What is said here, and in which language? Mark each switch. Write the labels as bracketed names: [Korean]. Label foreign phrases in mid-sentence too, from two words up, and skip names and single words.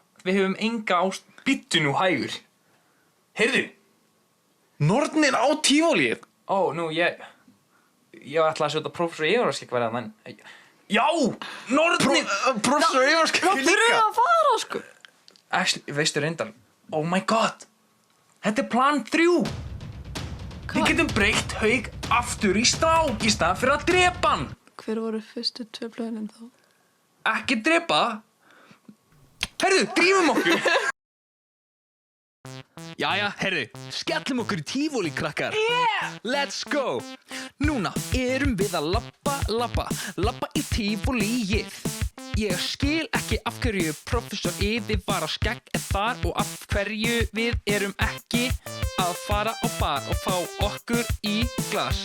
[Icelandic] Við höfum enga Bittu nú hægur. Heyrðu, nornir á tívolíið? Ó, nú, ég ætla að setja Professor Evarskegg verið en... Já, nornir, Professor Evarskegg Þeir eru að fara, sko. Actually, veistu reyndar, [English] oh my god, [Icelandic] þetta er plan 3. Við getum breytt Hauk aftur í strák í stað fyrir að drepa hann. Hver voru fyrstu 2 plönin þá? Ekki drepa. Herðu, drífum okkur. Jæja, herri, skellum okkur í tífóli, krakkar. [English] Let's go. [Icelandic] Núna erum við að labba í tífólíið. Ég skil ekki af hverju Professor Yfirvara skegg er þar og af hverju við erum ekki að fara á bar og fá okkur í glas.